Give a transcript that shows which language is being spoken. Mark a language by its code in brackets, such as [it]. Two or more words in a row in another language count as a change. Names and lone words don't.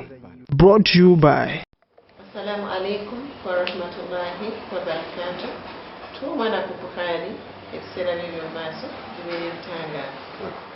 [en] Brought to you by [ar] السلام عليكم ورحمة الله وبركاته. [lg] Tuuma na kukuhali ekiseera n'ebyomaaso bibeere bitangaala.